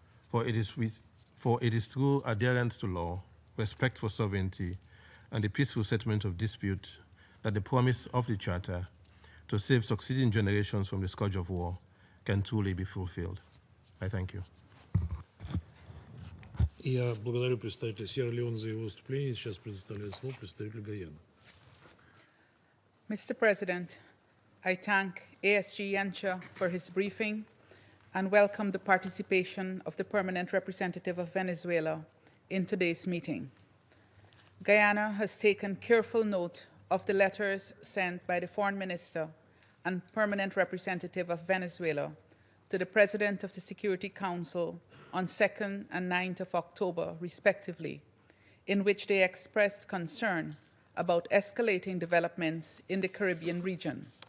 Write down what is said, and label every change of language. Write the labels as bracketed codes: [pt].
[en] For it is through adherence to law, respect for sovereignty, and the peaceful settlement of dispute that the promise of the Charter to save succeeding generations from the scourge of war can truly be fulfilled. I thank you. [ru] Я благодарю представителя Сьерра-Леоне за его выступление. Сейчас предоставляю слово представителю Гаяны. [en] Mr. President, I thank ASG Yancha for his briefing and welcome the participation of the Permanent Representative of Venezuela in today's meeting. Guyana has taken careful note of the letters sent by the Foreign Minister and Permanent Representative of Venezuela to the President of the Security Council on 2nd and 9th of October, respectively, in which they expressed concern about escalating developments in the Caribbean region.